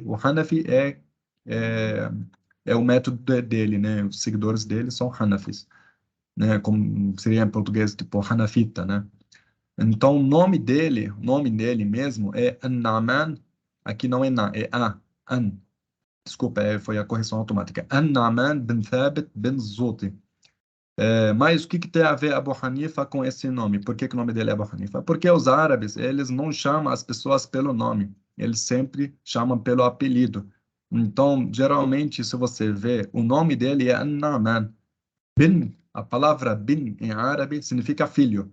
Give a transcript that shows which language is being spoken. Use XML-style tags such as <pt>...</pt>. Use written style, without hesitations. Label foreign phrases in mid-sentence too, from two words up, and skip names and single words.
<pt>O Hanafi é, é o método dele, né? Os seguidores dele são Hanafis, né? Como seria em português, tipo Hanafita, né? Então, o nome dele mesmo é An-Na'man. Aqui não é Na, é An. Desculpa, foi a correção automática. An-Na'man bin Thabit bin Zuti. Mas o que tem a ver Abu Hanifa com esse nome? Por que o nome dele é Abu Hanifa? Porque os árabes, eles não chamam as pessoas pelo nome, eles sempre chamam pelo apelido. Então, geralmente, se você vê, o nome dele é An-Na'man. Bin, a palavra bin em árabe significa filho.</pt>